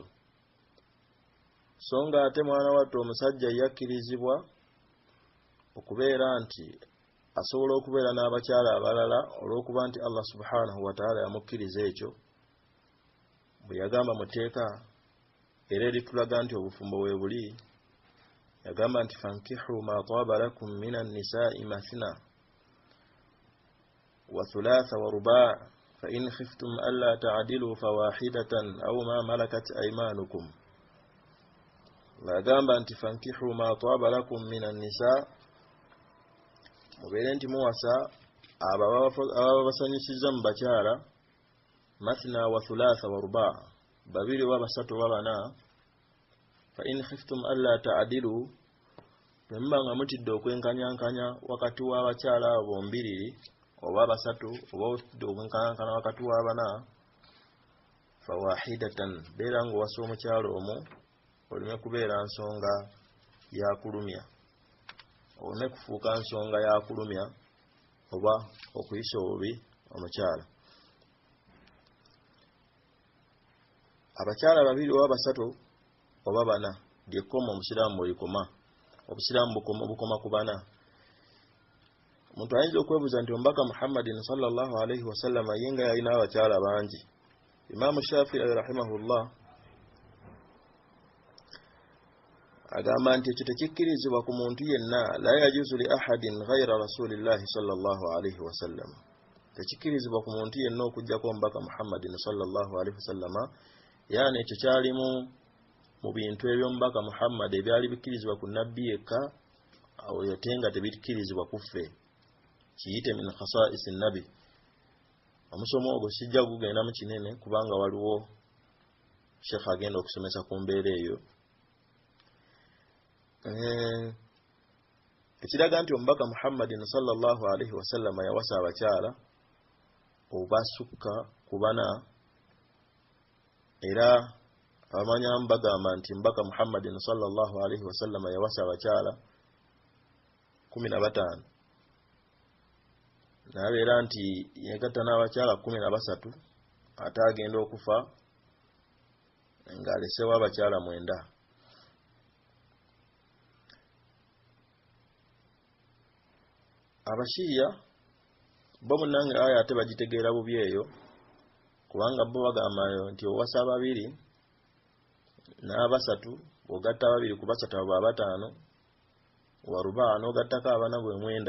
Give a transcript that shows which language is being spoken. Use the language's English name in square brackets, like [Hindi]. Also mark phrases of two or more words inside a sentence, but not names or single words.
[Ganda] So nga ate mwana wattu omusajja yakkirizibwa okubeera nti asobola okubeera n'abakyala abalala olw'okuba nti Allah [Arabic] سبحانه وتعالى [Ganda] yamukkiriza ekyo bwe yagamba mu tteeka era eritulaga nti obufumbo bwe buli. [Arabic] Yagamba nti فانكحوا ما طاب لكم من النساء مثنى وثلاث ورباع فإن خفتم ألا تعدلوا فواحدة أو ما ملكت أيمانكم. [Ganda] Yagamba nti [Arabic] فانكحوا ما طاب لكم من النساء', [Ganda] mubeere nti muwasa ababa basanyusizza mu bakyala, [Arabic] مثنى وثلاث ورباع', [Ganda] babiri wa basatu wa bana. [Arabic] فإن خفتم ألا تعدلوا, [Ganda] bemba nga mutidde okwenkanyankanya wakati w'abakyala abo mbiriri oba basatu oba otidde okwenkanyankanya wakati wa bana, fawahidatan, beera ng'owasa omukyalo omu oleme kubeera nsonga ya kulumya, oleme kufuuka nsonga ya kulumya oba okuyisa obubi omukyala. Abakyala babiri oba basatu oba bana lyekoma omusiraamu bwelikoma. Obusiraamu bukoma ku bana. Omuntu ayinza okwebuuza nti omubaka Muhammadin [Arabic] صلى الله عليه وسلم [Ganda] yenga yalina abakyala bangi. Imaamu Shafi'i rahimahullah agamba nti ekyo tekikkirizibwa ku muntu yenna, [Arabic] لا يجوز لأحد غير رسول الله صلى الله عليه وسلم. [Ganda] Tekikkirizibwa ku muntu yenna okujjako omubaka Muhammadin [Arabic] صلى الله عليه وسلم. [Ganda] Yani ekyo kyalimu mu bintu eby'omubaka Muhammad ebyali bikkirizibwa ku nabbi yekka, awo yotenga tebikkirizibwa ku ffe. Kiyite [Arabic] من خصائص النبي. [Ganda] Omusomo ogwo sijja kugenda mu kinene kubanga waliwo Sheikh agenda okusomesa ku mbeera eyo. Ekiraga nti omubaka Muhammad [Arabic] صلى الله عليه وسلم [Ganda] yawasa abakyala obasukka ku bana, era abamanyamu bagamba nti mbaka Muhammadin [Arabic] صلى الله عليه وسلم [Ganda] yawasa abakyala 15, nabeera nti yegatta n'abakyala 13 ate agenda okufa ng'alesewo abakyala 9. Abashiya bo munnange aya ate bagitegeera bubi eyo, kubanga bo bagamba nti owasa babiri n'abasatu, ogatta babiri ku basatu abo 5, waruba n'ogattako abana bwe 9.